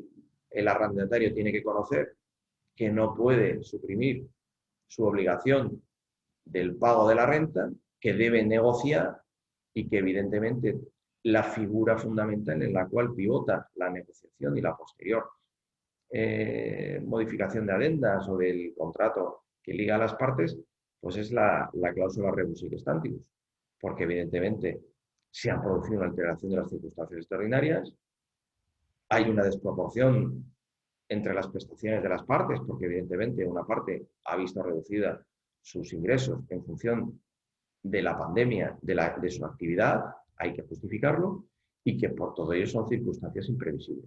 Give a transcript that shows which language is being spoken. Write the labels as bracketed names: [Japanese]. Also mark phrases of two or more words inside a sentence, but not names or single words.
[Spanish] El arrendatario tiene que conocer que no puede suprimir su obligación del pago de la renta, que debe negociar y que evidentemente la figura fundamental en la cual pivota la negociación y la posterior modificación de adendas o del contrato que liga a las partes, pues es la cláusula [Latin] rebus sic stantibus, [Spanish] porque evidentemente se ha producido una alteración de las circunstancias extraordinarias, hay una desproporción entre las prestaciones de las partes, porque evidentemente una parte ha visto reducida sus ingresos en función de la pandemia, de su actividad, hay que justificarlo, y que por todo ello son circunstancias imprevisibles.